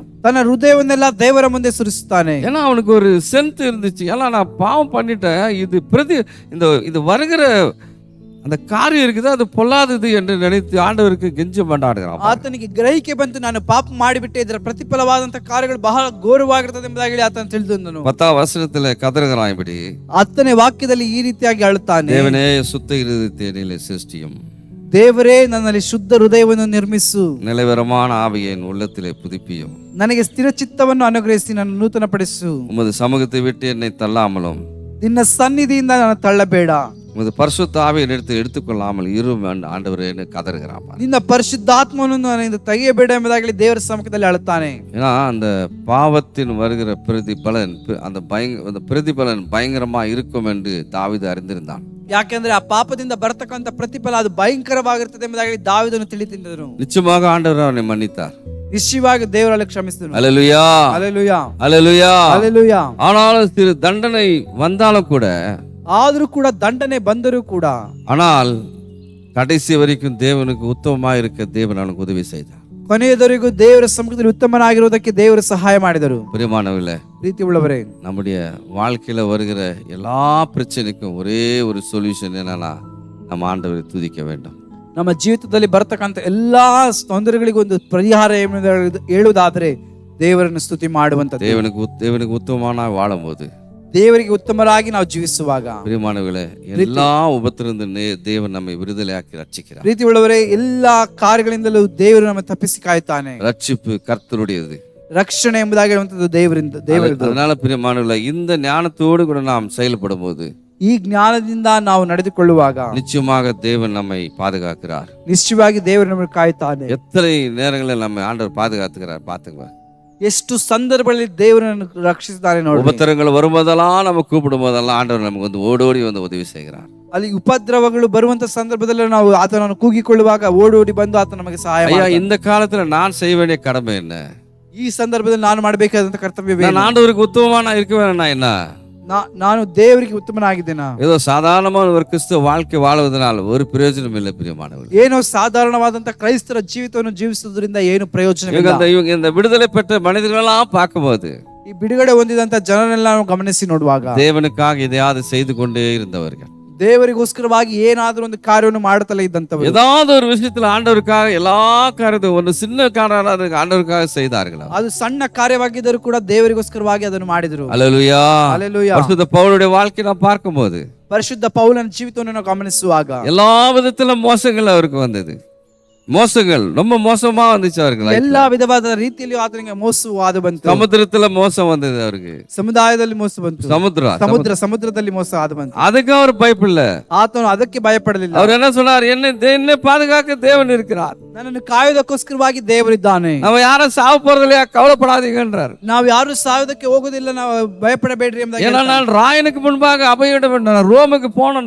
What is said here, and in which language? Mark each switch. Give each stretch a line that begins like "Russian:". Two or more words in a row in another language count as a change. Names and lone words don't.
Kannada: ತನ್ನ ಹೃದಯವನ್ನೆಲ್ಲ ದೇವರ ಮುಂದೆ ಸುರಿಸುತ್ತಾನೆ.
Tamil: ஏன்னா அவனுக்கு ஒரு சென்த் இருந்துச்சு. ஏன்னா நான் பாவம் பண்ணிட்டேன், இது வருகிற அந்த காரியம் இருக்குது, அது பொல்லாதது என்று நினைத்து ஆண்டவருக்கு கெஞ்சி மண்டாடுகிறான்.
Kannada: ಆತನಿಗೆ ಗ್ರಹಿಕೆ ಬಂತು, ನಾನು ಪಾಪ ಮಾಡಿಬಿಟ್ಟೆ, ಇದರ ಪ್ರತಿಫಲವಾದಂತಹ ಕಾರ್ಯಗಳು ಬಹಳ ಘೋರವಾಗಿರ್ತದೆ ಎಂಬುದಾಗಿ ಹೇಳಿ ಆತನು ತಿಳಿದನು.
Tamil: 10 வசனத்துல கதறுகிறான் இப்படி.
Kannada: 10ನೇ ವಾಕ್ಯದಲ್ಲಿ ಈ ರೀತಿಯಾಗಿ ಅಳುತ್ತಾನೆ,
Tamil: தேவனே சுத்த இருதயத்தை என்னிலே சிருஷ்டியும்,
Kannada: ದೇವರೇ ನನ್ನಲ್ಲಿ ಶುದ್ಧ ಹೃದಯವನ್ನು ನಿರ್ಮಿಸು,
Tamil: நிலைவரமான ஆவியை என் உள்ளத்திலே புதுப்பியும்,
Kannada: ನನಗೆ ಸ್ಥಿರ ಚಿತ್ತವನ್ನು ಅನುಗ್ರಹಿಸಿ ನನ್ನ ನೂತನಪಡಿಸು,
Tamil: உமது சமூகத்தை விட்டு என்னை தள்ளாமலும்
Kannada: ನಿನ್ನ ಸನ್ನಿಧಿಯಿಂದ ನನ್ನ ತಳ್ಳಬೇಡ,
Tamil: உமது பரிசுத்த ஆவியை எடுத்துக்கொள்ளாமல் இரும் ஆண்டவரே கதறுகிறான்.
Kannada: ನಿನ್ನ ಪರಿಶುದ್ಧಾತ್ಮವನ್ನು ನನ್ನಿಂದ ತೆಗೆಯಬೇಡ ಎಂಬುದಾಗಿ ದೇವರ ಸಮ್ಮುಖದಲ್ಲಿ ಅಳುತ್ತಾನೆ.
Tamil: ஏன்னா அந்த பாவத்தின் வருகிற பிரதிபலன், அந்த பிரதிபலன் பயங்கரமா இருக்கும் என்று தாவீது அறிந்திருந்தான்.
Kannada: ಯಾಕೆಂದ್ರೆ ಆ ಪಾಪದಿಂದ ಬರತಕ್ಕಂತ ಪ್ರತಿಫಲ ಅದು ಭಯಂಕರವಾಗಿರ್ತದೆ ಎಂಬುದಾಗಿ ದಾವೀದನು ತಿಳಿದಿದ್ದನು.
Tamil: நிச்சயமாக ஆண்டவர் அவனை மன்னித்தார்.
Kannada: ನಿಶ್ಚಯವಾಗಿ ದೇವರಲ್ಲಿ ಕ್ಷಮಿಸಿದನು.
Tamil: அல்லேலூயா,
Kannada: ಹಲ್ಲೆಲೂಯಾ,
Tamil: அல்லேலூயா.
Kannada: ಹಲ್ಲೆಲೂಯಾ.
Tamil: ஆனாலும் சிறு தண்டனை வந்தாலும் கூட,
Kannada: ಆದರೂ ಕೂಡ ದಂಡನೆ ಬಂದರೂ ಕೂಡ,
Tamil: ஆனால் கடைசி வரைக்கும் தேவனுக்கு உத்தமமா இருக்க தேவன் அவனுக்கு உதவி செய்தார்.
Kannada: ಕೊನೆಯದವರೆಗೂ ದೇವರ ಸಮ್ಮುಖದಲ್ಲಿ ಉತ್ತಮನಾಗಿರುವುದಕ್ಕೆ ದೇವರು ಸಹಾಯ ಮಾಡಿದರು.
Tamil: பிரியமானவர்களே,
Kannada: ಪ್ರೀತಿ ಉಳ್ಳವರೇ,
Tamil: நம்முடைய வாழ்க்கையில வருகிற எல்லா பிரச்சனைக்கும் ஒரே ஒரு சொல்யூஷன் என்னன்னா, நம்ம ஆண்டவரை துதிக்க வேண்டும்.
Kannada: ನಮ್ಮ ಜೀವಿತದಲ್ಲಿ ಬರತಕ್ಕಂತ ಎಲ್ಲಾ ತೊಂದರೆಗಳಿಗೂ ಒಂದು ಪರಿಹಾರ ಹೇಳುವುದಾದರೆ ದೇವರನ್ನು ಸ್ತುತಿ ಮಾಡುವಂತ.
Tamil: தேவனுக்கு உத்தமமான வாழும்போது,
Kannada: ದೇವರಿಗೆ ಉತ್ತಮರಾಗಿ ನಾವು ಜೀವಿಸುವಾಗ,
Tamil: பிரியமானவர்களே, எல்லா உபத்திலிருந்து தேவன் நம்மை விடுதலையாக்கி ரட்சிக்கிறார்.
Kannada: ಪ್ರೀತಿ ಉಳ್ಳವರೇ, ಎಲ್ಲಾ ಕಾರ್ಯಗಳಿಂದಲೂ ದೇವರು ನಮ್ಮ ತಪ್ಪಿಸಿ ಕಾಯುತ್ತಾನೆ.
Tamil: ரட்சிப்பு கர்த்தருடையது.
Kannada: ರಕ್ಷಣೆ ಎಂಬುದಾಗಿ ಹೇಳುವಂಥದ್ದು ದೇವರದ್ದು.
Tamil: அதனால பிரியமானவர்களே, இந்த ஞானத்தோடு கூட நாம் செயல்படும் போது,
Kannada: ಈ ಜ್ಞಾನದಿಂದ ನಾವು ನಡೆದುಕೊಳ್ಳುವಾಗ
Tamil: நிச்சயமாக தேவன் நம்மை பாதுகாக்கிறார்.
Kannada: ನಿಶ್ಚಯವಾಗಿ ದೇವರು ನಮ್ಮನ್ನು ಕಾಯುತ್ತಾನೆ.
Tamil: எத்தனை நேரங்களில் நம்ம ஆண்டவர் பாதுகாத்துக்கிறார் பாத்துங்க.
Kannada: ಎಷ್ಟು ಸಂದರ್ಭಗಳಲ್ಲಿ ದೇವರನ್ನು ರಕ್ಷಿಸಿದ್ದಾನೆ ನೋಡಿ.
Tamil: உபத்திரங்கள் வரும்போதெல்லாம் நம்ம கூப்பிடும் போதெல்லாம் ஆண்டவர் நமக்கு வந்து ஓடோடி வந்து உதவி செய்கிறார்.
Kannada: ಅಲ್ಲಿ ಉಪದ್ರವಗಳು ಬರುವಂತ ಸಂದರ್ಭದಲ್ಲಿ ನಾವು ಆತನನ್ನು ಕೂಗಿಕೊಳ್ಳುವಾಗ ಓಡೋಡಿ ಬಂದು ಆತ ನಮಗೆ ಸಹಾಯ
Tamil: ஐயா,
Kannada: ಮಾಡ್ತಾನೆ.
Tamil: இந்த காலத்துல நான் செய்ய வேண்டிய கடமை என்ன?
Kannada: ಈ ಸಂದರ್ಭದಲ್ಲಿ ನಾನು ಮಾಡಬೇಕಾದಂತ ಕರ್ತವ್ಯವೇ
Tamil: நான் ஆண்டவருக்கு உத்தமமா நான் இருக்க வேணா என்ன?
Kannada: ನಾನು ದೇವರಿಗೆ ಉತ್ತಮನಾಗಿದ್ದೇನಾ?
Tamil: ஏதோ சாதாரணமான ஒரு கிறிஸ்துவ வாழ்க்கை வாழ்வதனால ஒரு பிரயோஜனம் இல்லை பிரியமானவர்களே.
Kannada: ಏನೋ ಸಾಧಾರಣವಾದಂತ ಕ್ರೈಸ್ತರ ಜೀವಿತವನ್ನು ಜೀವಿಸುವುದರಿಂದ ಏನು ಪ್ರಯೋಜನವಿಲ್ಲ.
Tamil: இவங்க இந்த விடுதலை பெற்ற மனிதர்களெல்லாம் பார்க்கும்போது,
Kannada: ಈ ಬಿಡುಗಡೆ ಹೊಂದಿದಂತ ಜನರೆಲ್ಲ ನಾವು ಗಮನಿಸಿ ನೋಡುವಾಗ,
Tamil: தேவனுக்காக எதையாவது செய்து கொண்டே இருந்தவர்கள்,
Kannada: ದೇವರಿಗೋಸ್ಕರವಾಗಿ ಏನಾದ್ರೂ ಒಂದು ಕಾರ್ಯವನ್ನು ಮಾಡುತ್ತಲೇ ಇದ್ದಂತವರು,
Tamil: ஏதாவது ஒரு விஷயத்துல ஆண்டவருக்காக எல்லா காரியத்தையும் ஒரு சின்ன காரணம் ஆண்டவருக்காக செய்தார்களா?
Kannada: ಅದು ಸಣ್ಣ ಕಾರ್ಯವಾಗಿದ್ದರೂ ಕೂಡ ದೇವರಿಗೋಸ್ಕರವಾಗಿ ಅದನ್ನು ಮಾಡಿದರು.
Tamil: அல்லேலூயா.
Kannada: அல்லேலೂಯಾ.
Tamil: பரிசுத்த பவுலுடைய வாழ்க்கை நான் பார்க்கும்போது,
Kannada: ಪರಿಶುದ್ಧ ಪೌಲನ ಜೀವಿತವನ್ನು ನಾವು ಗಮನಿಸುವಾಗ
Tamil: எல்லா விதத்திலும் மோசங்கள் அவருக்கு வந்தது. மோசங்கள் ரொம்ப மோசமா வந்துச்சு அவருக்கு.
Kannada: ಎಲ್ಲಾ ವಿಧವಾದ ರೀತಿಯಲ್ಲಿ ಆತನಿಗೆ ಮೋಸವಾದ ಬಂತು.
Tamil: சமுத்திரத்துல மோசம் வந்தது அவருக்கு.
Kannada: ಸಮುದಾಯದಲ್ಲಿ ಮೋಸ ಬಂತು. ಸಮುದ್ರದಲ್ಲಿ ಮೋಸ ಆದ ಬಂತು.
Tamil: அதுக்கு அவர் பயப்படல.
Kannada: ಆತನು ಅದಕ್ಕೆ ಭಯಪಡಲಿಲ್ಲ.
Tamil: அவர் என்ன சொன்னார்? என்னை பாதுகாக்க தேவன் இருக்கிறார்,
Kannada: ನನ್ನನ್ನು ಕಾಯುವುದಕ್ಕೋಸ್ಕರವಾಗಿ ದೇವರಿದ್ದಾನೆ,
Tamil: நம்ம ಯಾரும் சாவ போறதில்லையா, கவலைப்படாதீங்கன்றார்.
Kannada: ನಾವು ಯಾರು ಸಾಯುವುದಕ್ಕೆ ಹೋಗುದಿಲ್ಲ, ನಾವು ಭಯಪಡಬೇಡ್ರಿ ಎಂಬುದಾಗಿ.
Tamil: ஏன்னா நான் ராயனுக்கு முன்பாக அபயிட வேண்டும், ரோமுக்கு போனேன்,